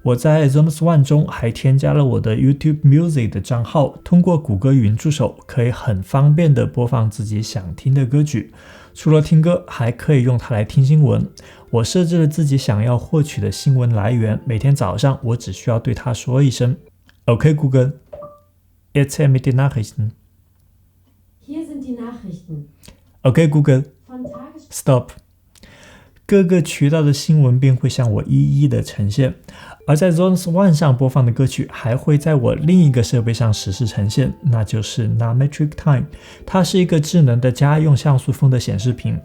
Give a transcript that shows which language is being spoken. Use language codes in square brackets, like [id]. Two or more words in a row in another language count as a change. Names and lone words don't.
[zh] 我在 Sonos One 中还添加了我的 YouTube Music 的账号，通过谷歌语音助手可以很方便的播放自己想听的歌曲。除了听歌，还可以用它来听新闻。我设置了自己想要获取的新闻来源，每天早上我只需要对它说一声 OK Google, [de] erzähl mir die Nachrichten. Hier sind die Nachrichten. OK Google, Stop. [zh] 各个渠道的新闻便会向我一一的呈现。而在 Zones One 上播放的歌曲还会在我另一个设备上实时呈现，那就是 Nametric Time， 它是一个智能的家用像素风的显示屏。